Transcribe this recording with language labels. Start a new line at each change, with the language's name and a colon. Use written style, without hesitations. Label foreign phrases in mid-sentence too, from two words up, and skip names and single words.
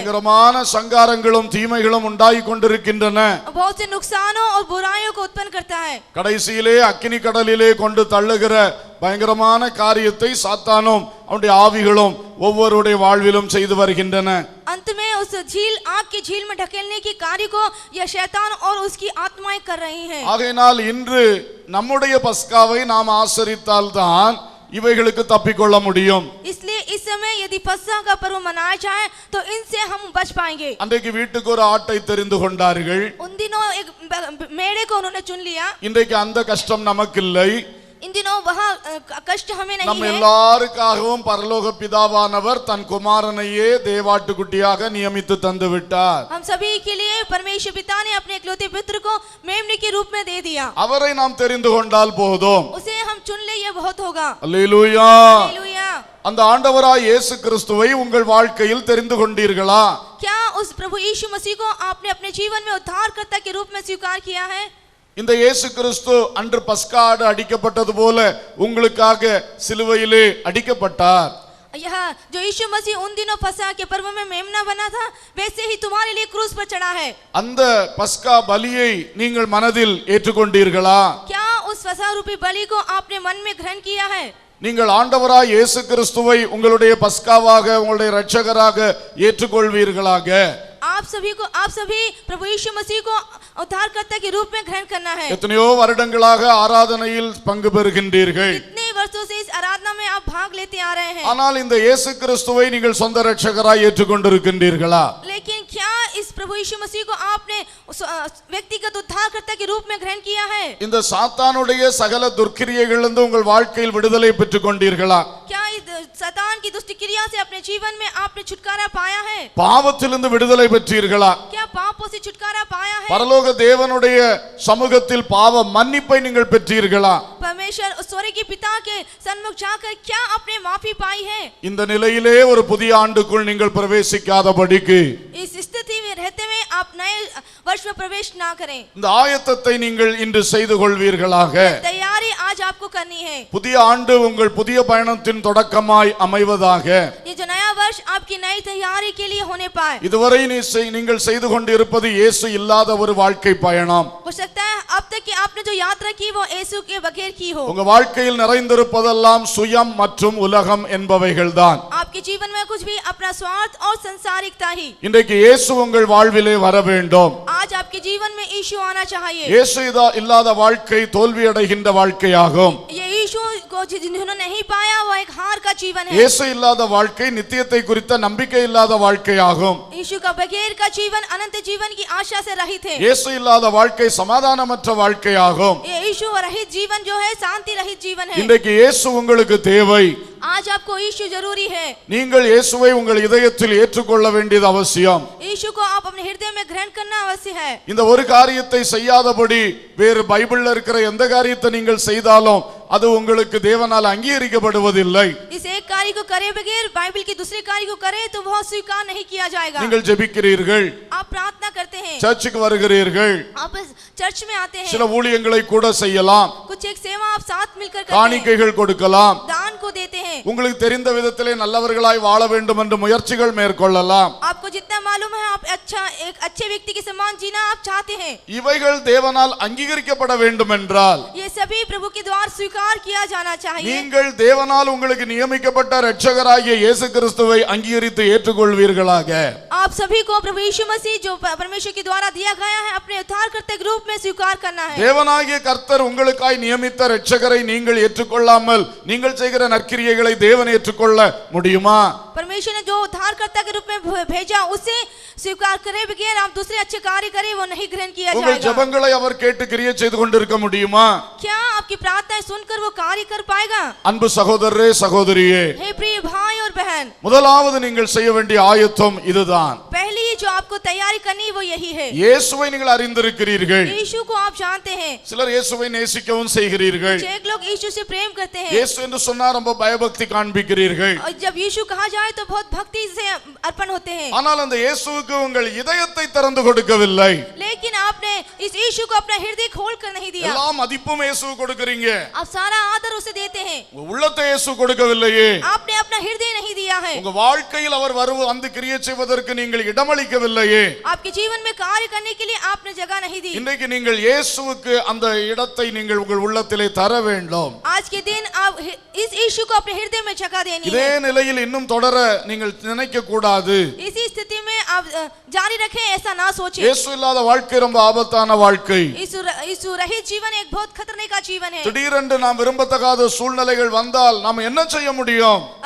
Tamil: பயங்கரமான சங்காரங்களும் தீமைகளும் உண்டாகி கொண்டிருக்கின்றன.
Hindi: बहुत से नुकसानों और बुराइयों को उत्पन्न करता है।
Tamil: கடைசியிலே அக்கினி கடலிலே கொண்டு தள்ளுகிற பயங்கரமான காரியத்தை சாத்தானும் அவனுடைய ஆவிகளும் ஒவ்வொருடைய வாழ்விலும் செய்து வருகின்றன.
Hindi: अंत में उस झील आग की झील में ढकेलने की कार्य को यह शैतान और उसकी आत्माएं कर रही हैं।
Tamil: ஆகையினால் இன்று நம்முடைய பஸ்காவை நாம் ஆசரித்தால்தான் இவைகளுக்கு தப்பிக்கொள்ள முடியும்.
Hindi: इसलिए इस समय यदि फसह का पर्व मनाया जाए तो इनसे हम बच पाएंगे।
Tamil: அன்றைக்கு வீட்டுக்கு ஒரு ஆட்டை தெரிந்து கொண்டார்கள்.
Hindi: उन दिनों एक मेढ़े को उन्होंने चुन लिया।
Tamil: இன்றைக்கு அந்த கஷ்டம் நமக்கு இல்லை.
Hindi: इन दिनों वह कष्ट हमें नहीं
Tamil: நம்ம
Hindi: है।
Tamil: எல்லாருக்காகவும் பரலோக பிதாவானவர் தன் குமாரனையே தேவாட்டுக்குட்டியாக நியமித்து தந்து விட்டார்.
Hindi: हम सभी के लिए परमेश्वर पिता ने अपने इकलौते पुत्र को मेमने के रूप में दे दिया।
Tamil: அவரை நாம் தெரிந்து கொண்டால் போதும்.
Hindi: उसे हम चुन ले ये बहुत होगा।
Tamil: அல்லேலூயா.
Hindi: हालेलुया।
Tamil: அந்த ஆண்டவராய் இயேசு கிறிஸ்துவை உங்கள் வாழ்க்கையில் தெரிந்து கொண்டீர்களா?
Hindi: क्या उस प्रभु यीशु मसीह को आपने अपने जीवन में उद्धारकर्ता के रूप में स्वीकार किया है?
Tamil: இந்த இயேசு கிறிஸ்து அன்று பஸ்கா ஆடு அடிக்கப்பட்டது போல உங்களுக்காக சிலுவையிலே அடிக்கப்பட்டார்.
Hindi: यह जो यीशु मसीह उन दिनों फसह के पर्व में मेमना बना था वैसे ही तुम्हारे लिए क्रूस पर चढ़ा है।
Tamil: அந்த பஸ்கா பலியை நீங்கள் மனதில் ஏற்றுக்கொண்டீர்களா?
Hindi: क्या उस फसह रूपी बलि को आपने मन में ग्रहण किया है?
Tamil: நீங்கள் ஆண்டவராய் இயேசு கிறிஸ்துவை உங்களுடைய பஸ்காவாக உங்களுடைய இரட்சகராக ஏற்றுக்கொள்வீர்களாக?
Hindi: आप सभी प्रभु यीशु मसीह को उद्धारकर्ता के रूप में ग्रहण करना है।
Tamil: எத்தனையோ வருடங்களாக ஆராதனையில் பங்கு பெறுகின்றீர்கள்.
Hindi: कितने वर्षों से इस आराधना में आप भाग लेते आ रहे हैं।
Tamil: ஆனால் இந்த இயேசு கிறிஸ்துவை நீங்கள் சொந்த இரட்சகராய் ஏற்றுக்கொண்டிருக்கின்றீர்களா?
Hindi: लेकिन क्या इस प्रभु यीशु मसीह को आपने व्यक्तिगत उद्धारकर्ता के रूप में ग्रहण किया है?
Tamil: இந்த சாத்தானுடைய சகல துர்க்கிரியைகளிலிருந்து உங்கள் வாழ்க்கையில் விடுதலை பெற்றுக் கொண்டீர்களா?
Hindi: क्या इस शैतान की दुष्ट क्रिया से अपने जीवन में आपने छुटकारा पाया है?
Tamil: பாவத்திலிருந்து விடுதலை பெற்றீர்களா?
Hindi: क्या पापों से छुटकारा पाया है?
Tamil: பரலோக தேவனுடைய சமூகத்தில் பாவ மன்னிப்பை நீங்கள் பெற்றீர்களா?
Hindi: परमेश्वर स्वर्ग के पिता के सन्मुख जाकर क्या आपने माफी पाई है?
Tamil: இந்த நிலையிலே ஒரு புதிய ஆண்டுக்குள் நீங்கள் பிரவேசிக்காதபடிக்கு
Hindi: इस स्थिति में रहते हुए आप नए वर्ष में प्रवेश ना करें।
Tamil: இந்த ஆயத்தத்தை நீங்கள் இன்று செய்து கொள்வீர்களாக.
Hindi: तैयारी आज आपको करनी है।
Tamil: புதிய ஆண்டு உங்கள் புதிய பயணத்தின் தொடக்கமாய் அமைவதாக.
Hindi: ये जो नया वर्ष आपकी नई तैयारी के लिए होने पाए।
Tamil: இதுவரை நீங்கள் செய்து கொண்டிருப்பது இயேசு இல்லாத ஒரு வாழ்க்கை பயணம்.
Hindi: हो सकता है अब तक कि आपने जो यात्रा की वो यीशु के बगैर की हो।
Tamil: உங்க வாழ்க்கையில் நிறைந்திருப்பதெல்லாம் சுயம் மற்றும் உலகம் என்பவைகள்தான்.
Hindi: आपके जीवन में कुछ भी अपना स्वार्थ और संसारिकता ही।
Tamil: இன்றைக்கு இயேசு உங்கள் வாழ்விலே வர வேண்டும்.
Hindi: आज आपके जीवन में यीशु आना चाहिए।
Tamil: இயேசு இல்லாத வாழ்க்கை தோல்வி அடைகின்ற வாழ்க்கையாகும்.
Hindi: ये यीशु को जिन्होंने नहीं पाया वो एक हार का जीवन है।
Tamil: இயேசு இல்லாத வாழ்க்கை நித்தியத்தை குறித்த நம்பிக்கை இல்லாத வாழ்க்கையாகும்.
Hindi: यीशु का बगैर का जीवन अनंत जीवन की आशा से रहित है।
Tamil: இயேசு இல்லாத வாழ்க்கை சமாதானமற்ற வாழ்க்கையாகும்.
Hindi: ये यीशु रहित जीवन जो है शांति रहित जीवन है।
Tamil: இன்றைக்கு இயேசு உங்களுக்கு தேவை.
Hindi: आज आपको यीशु जरूरी है।
Tamil: நீங்கள் இயேசுவை உங்கள் இதயத்தில் ஏற்றுக்கொள்ள வேண்டியது அவசியம்.
Hindi: यीशु को आप अपने हृदय में ग्रहण करना अवश्य है।
Tamil: இந்த ஒரு காரியத்தை செய்யாதபடி வேறு பைபிள்ல இருக்கிற எந்த காரியத்தை நீங்கள் செய்தாலும் அது உங்களுக்கு தேவனால் அங்கீகரிக்கப்படுவதில்லை.
Hindi: इस एक कार्य को करे बगैर बाइबल के दूसरे कार्य को करे तो वह स्वीकार नहीं किया जाएगा।
Tamil: நீங்கள் ஜெபிக்கிறீர்கள்,
Hindi: आप प्रार्थना करते हैं,
Tamil: சர்ச்சுக்கு வருகிறீர்கள்,
Hindi: आप चर्च में आते हैं,
Tamil: சில ஊழியங்களை கூட செய்யலாம்,
Hindi: कुछ एक सेवा आप साथ मिलकर करते हैं,
Tamil: காணிக்கைகள் கொடுக்கலாம்,
Hindi: दान को देते हैं,
Tamil: உங்களுக்கு தெரிந்த விதத்திலே நல்லவர்களாய் வாழ வேண்டும் என்று முயற்சிகள் மேற்கொள்ளலாம்.
Hindi: आपको जितना मालूम है आप एक अच्छे व्यक्ति के समान जीना आप चाहते हैं।
Tamil: இவைகள் தேவனால் அங்கீகரிக்கப்பட வேண்டும் என்றால்
Hindi: ये सभी प्रभु के द्वारा स्वीकार किया जाना चाहिए।
Tamil: நீங்கள் தேவனால் உங்களுக்கு நியமிக்கப்பட்ட இரட்சகராகிய இயேசு கிறிஸ்துவை அங்கீகரித்து ஏற்றுக்கொள்வீர்களாக.
Hindi: आप सभी को प्रभु यीशु मसीह जो परमेश्वर के द्वारा दिया गया है अपने उद्धारकर्ता के रूप में स्वीकार करना है।
Tamil: தேவனாகிய கர்த்தர் உங்களுக்காய் நியமித்த இரட்சகரை நீங்கள் ஏற்றுக்கொள்ளாமல் நீங்கள் செய்கிற நற்கிரியைகளை தேவன் ஏற்றுக்கொள்ள முடியுமா?
Hindi: परमेश्वर ने जो उद्धारकर्ता के रूप में भेजा उसे स्वीकार करे बगैर आप दूसरे अच्छे कार्य करें वो नहीं ग्रहण किया
Tamil: உங்கள்
Hindi: जाएगा।
Tamil: ஜெபங்களை அவர் கேட்டு கிரியை செய்து கொண்டிருக்க முடியுமா?
Hindi: क्या आपकी प्रार्थनाएं सुनकर वो कार्य कर पाएगा?
Tamil: அன்பு சகோதரரே சகோதரியே,
Hindi: हे प्रिय भाई और बहन,
Tamil: முதலாவது நீங்கள் செய்ய வேண்டிய ஆயத்தம் இதுதான்.
Hindi: पहली जो आपको तैयारी करनी वो यही है।
Tamil: இயேசுவை நீங்கள் அறிந்திருக்கிறீர்கள்.
Hindi: यीशु को आप जानते हैं।
Tamil: சிலர் இயேசுவை நேசிக்கவும் செய்கிறீர்கள்.
Hindi: एक लोग यीशु से प्रेम करते हैं।
Tamil: இயேசு என்று சொன்னா ரொம்ப பயபக்தி காண்பிக்கிறீர்கள்.
Hindi: और जब यीशु कहा जाए तो बहुत भक्ति से अर्पण होते हैं।
Tamil: ஆனால் அந்த இயேசுவுக்கு உங்கள் இதயத்தை திறந்து கொடுக்கவில்லை.
Hindi: लेकिन आपने इस यीशु को अपना हृदय खोलकर नहीं दिया।
Tamil: எல்லா மதிப்பும் இயேசுவுக்கு கொடுக்கறீங்க.
Hindi: आप सारा आदर उसे देते हैं।
Tamil: உங்க உள்ளத்தை இயேசு கொடுக்கவில்லையே.
Hindi: आपने अपना हृदय नहीं दिया है।
Tamil: உங்க வாழ்க்கையில் அவர் வந்து கிரியை செய்வதற்கு நீங்கள் இடமளிக்கவில்லையே.
Hindi: आपके जीवन में कार्य करने के लिए आपने जगह नहीं दी।
Tamil: இன்றைக்கு நீங்கள் இயேசுவுக்கு அந்த இடத்தை நீங்கள் உங்கள் உள்ளத்திலே தர வேண்டும்.
Hindi: आज के दिन आप इस यीशु को अपने हृदय में जगह देनी है।
Tamil: இதே நிலையில் இன்னும் தொடர நீங்கள் நினைக்க கூடாது.
Hindi: इसी स्थिति में आप जारी रखें, ऐसा ना सोचें।
Tamil: இயேசு இல்லாத வாழ்க்கை ரொம்ப ஆபத்தான வாழ்க்கை.
Hindi: यीशु रहित जीवन एक बहुत खतरनाक का जीवन है।
Tamil: திடீரென்று நாம் விரும்பத்தகாத சூழ்நிலைகள் வந்தால் நாம் என்ன செய்ய முடியும்?